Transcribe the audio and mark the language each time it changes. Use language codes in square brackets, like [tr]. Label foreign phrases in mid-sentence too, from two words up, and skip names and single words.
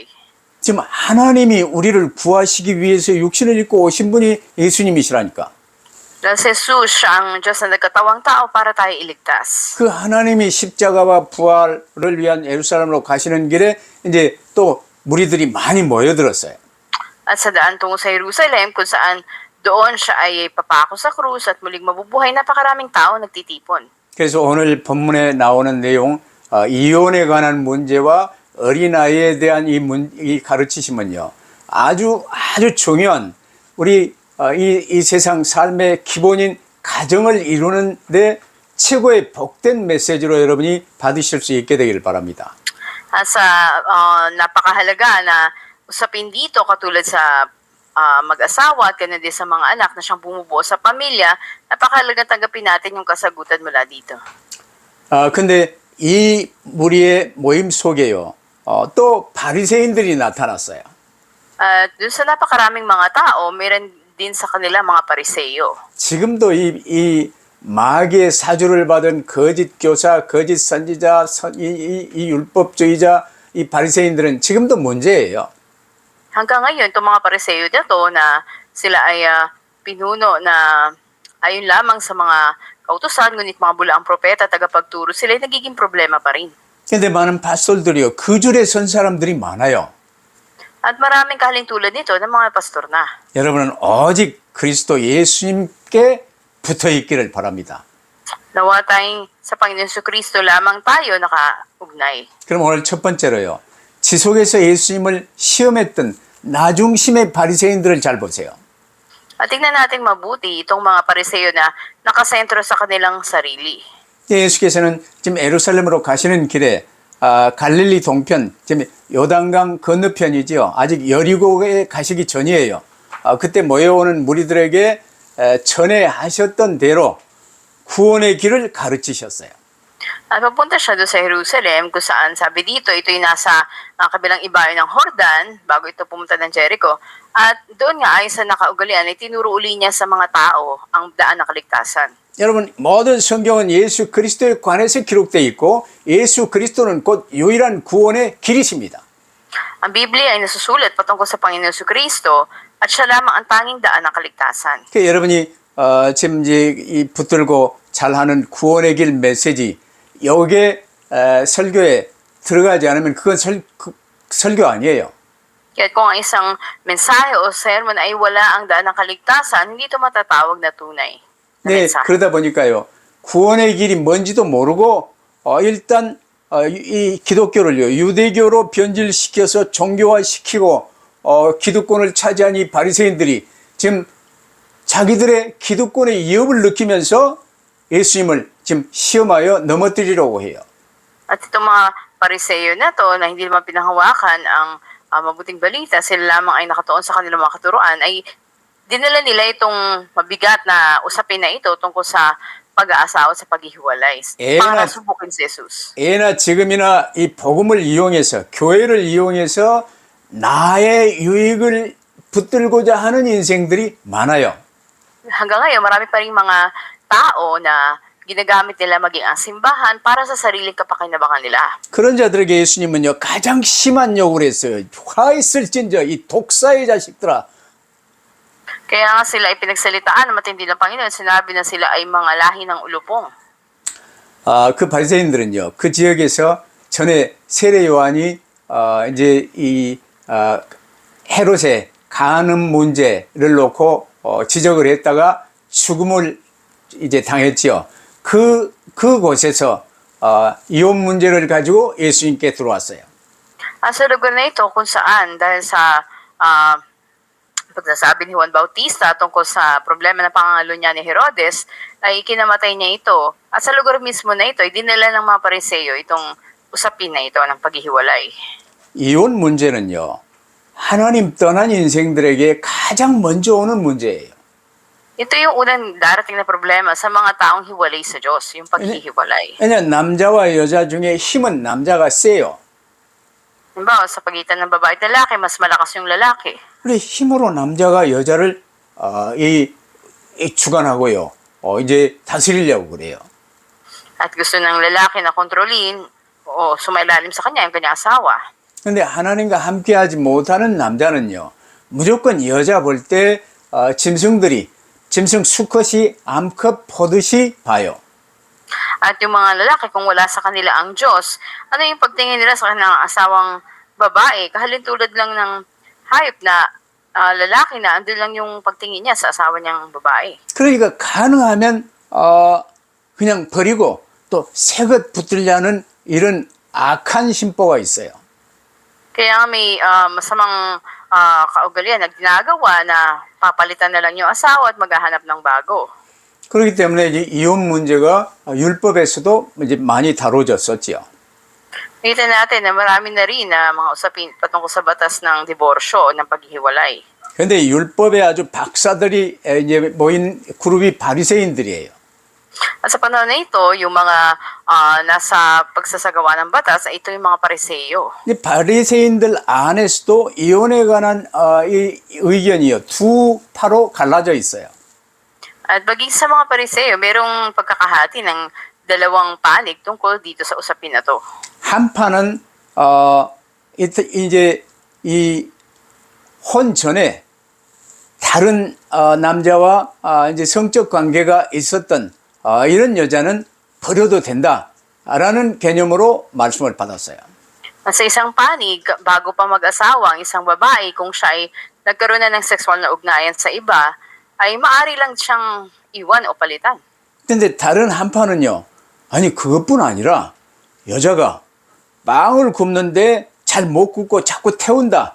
[ko] 지금 하나님이 우리를 구하시기 위해서 육신을 입고 오신 분이 예수님이시라니까. [tl] Dahil si Jesus, siya ang Diyos na nagkatawang tao para tayo iligtas. [ko] 그 하나님이 십자가와 부활을 위한 예루살렘으로 가시는 길에 이제 또 무리들이 많이 모여들었어요. [tl] At sa daan tungo sa Jerusalem kung saan doon siya ay papako sa krus at muling mabubuhay, napakaraming tao nagtitipon. [ko] 그래서 오늘 본문에 나오는 내용, 이혼에 관한 문제와 어린아이에 대한 이 가르치심은요, 아주 중요한 우리 이 세상 삶의 기본인 가정을 이루는데 최고의 복된 메시지로 여러분이 받으실 수 있게 되기를 바랍니다. [tl] At sa napakahalaga na usapin dito, katulad sa mag-asawa at ganun din sa mga anak na siyang bumubuo sa pamilya, napakahalaga tanggapin natin yung kasagutan mula dito. [ko] 근데 이 무리의 모임 속에요, 또 바리새인들이 나타났어요. [tl] Doon sa napakaraming mga tao, meron din sa kanila mga pariseyo. [ko] 지금도 이 마귀의 사주를 받은 거짓 교사, 거짓 선지자, 이 율법주의자, 이 바리새인들은 지금도 문제예요. [tl] Hanggang ngayon, itong mga pariseyo dito na sila ay pinuno na ayon lamang sa mga kautusan, ngunit mga bulaang propeta, tagapagturo, sila ay nagiging problema pa rin. [ko] 근데 많은 파솔들이요, 그 줄에 선 사람들이 많아요. [tl] At maraming kahaling tulad nito ng mga pastor na. [ko] 여러분은 오직 그리스도 예수님께 붙어 있기를 바랍니다. [tl] Nawa tayong sa Panginoon Kristo lamang tayo nakaugnay. [ko] 그럼 오늘 첫 번째로요, 지속해서 예수님을 시험했던 나중심의 바리새인들을 잘 보세요. [tl] At tingnan natin mabuti itong mga pariseyo na nakasentro sa kanilang sarili. [ko] 예수께서는 지금 예루살렘으로 가시는 길에 갈릴리 동편, 지금 요단강 건너편이죠. 아직 여리고에 가시기 전이에요. 그때 모여오는 무리들에게 전에 하셨던 대로 구원의 길을 가르치셨어요. [tl] At papunta siya doon sa Jerusalem kung saan sabi dito, ito'y nasa kabilang ibayo ng Jordan bago ito pumunta ng Jericho. At doon nga ayon sa nakaugalian ay tinuro uli niya sa mga tao ang daan ng kaligtasan. [ko] 여러분, 모든 성경은 예수 그리스도에 관해서 기록되어 있고 예수 그리스도는 곧 유일한 구원의 길이십니다. [tl] Ang Biblia ay nasusulat patungkol sa Panginoon Kristo at siya lamang ang tanging daan ng kaligtasan. [ko] 여러분이 지금 이제 이 붙들고 잘하는 구원의 길 메시지 여기에 설교에 들어가지 않으면 그건 설교 아니에요. [tl] Kaya kung ang isang mensahe o sermon ay wala ang daan ng kaligtasan, hindi ito matatawag na tunay na [ko] 네, [tl] mensahe. [ko] 그러다 보니까요. 구원의 길이 뭔지도 모르고 일단 이 기독교를요. 유대교로 변질시켜서 종교화시키고 기득권을 차지한 이 바리새인들이 지금 자기들의 기득권의 위협을 느끼면서 예수님을 지금 시험하여 넘어뜨리려고 해요. [tl] At itong mga pariseyo na to na hindi naman pinahawakan ang mabuting balita, sila lamang ay nakatuon sa kanilang mga katuruan, ay dinala nila itong mabigat na usapin na ito tungkol sa pag-aasawa sa paghihiwalay para subukin si Jesus. [ko] 예나 지금이나 이 복음을 이용해서 교회를 이용해서 나의 유익을 붙들고자 하는 인생들이 많아요. [tl] Hanggang ngayon, marami pa rin mga tao na ginagamit nila maging ang simbahan para sa sariling kapakinabangan nila. [ko] 그런 자들에게 예수님은요 가장 심한 욕을 했어요. 화 있을진저 이 독사의 자식들아. [tl] Kaya nga sila ay pinagsalitaan ng matindi ng Panginoon. Sinabi na sila ay mga lahi ng ulupong. [ko] 그 바리새인들은요 그 지역에서 전에 세례 요한이 이제 이 헤롯의 간음 문제를 놓고 지적을 했다가 죽음을 이제 당했지요. 그곳에서 이혼 문제를 가지고 예수님께 들어왔어요. [tl] Sa lugar na ito kung saan dahil sa pagsasabi ni Juan Bautista tungkol sa problema ng pangangalo niya ni Herodes, ay kinamatay niya ito. At sa lugar mismo na ito, ay dinala ng mga pariseyo itong usapin na ito ng paghihiwalay. [ko] 이혼 문제는요 하나님 떠난 인생들에게 가장 먼저 오는 문제예요. [tl] Ito yung unang darating na problema sa mga taong hiwalay sa Diyos, yung paghihiwalay. [ko] 왜냐하면 남자와 여자 중에 힘은 남자가 세요. [tl] Halimbawa, sa pagitan ng babae at lalaki, mas malakas yung lalaki. [ko] 그래 힘으로 남자가 여자를 주관하고요. 이제 다스리려고 그래요. [tl] At gusto ng lalaki na kontrolin o sumailalim sa kanya yung kanyang asawa. [ko] 근데 하나님과 함께하지 못하는 남자는요. 무조건 여자 볼 때 짐승 수컷이 암컷 보듯이 봐요. [tl] At yung mga lalaki, kung wala sa kanila ang Diyos, ano yung pagtingin nila sa kanilang asawang babae? Kahalintulad lang ng hayop na lalaki na andun lang yung pagtingin niya sa asawa niyang babae. [ko] 그러니까 가능하면 그냥 버리고 또 새것 붙들려는 이런 악한 심보가 있어요. [tl] Kaya may masamang kaugalian na ginagawa na papalitan na lang yung asawa at maghahanap ng bago. [ko] 그렇기 때문에 이제 이혼 문제가 율법에서도 이제 많이 다뤄졌었지요. [tl] Nakita natin na marami na rin na mga usapin patungkol sa batas ng diborsyo o ng paghihiwalay. [ko] 그런데 율법에 아주 박사들이 이제 모인 그룹이 바리새인들이에요. [tl] At sa panahon na ito, yung mga nasa pagsasagawa ng batas, ito yung mga pariseyo. [ko] 이 바리새인들 안에서도 이혼에 관한 이 의견이요 두 파로 갈라져 있어요. [tl] At baging sa mga pariseyo, merong pagkakahati ng dalawang panig tungkol dito sa usapin na to. [ko] 한 파는 이제 이 혼 전에 다른 남자와 이제 성적 관계가 있었던 이런 여자는 버려도 된다라는 개념으로 말씀을 받았어요. [tl] At sa isang panig, bago pa mag-asawa ang isang babae, kung siya ay nagkaroon na ng sexual na ugnayan sa iba, ay maaari lang siyang iwan o palitan. [ko] 근데 다른 한파는요. 아니 그것뿐 아니라 여자가 빵을 굽는데 잘 못 굽고 자꾸 태운다.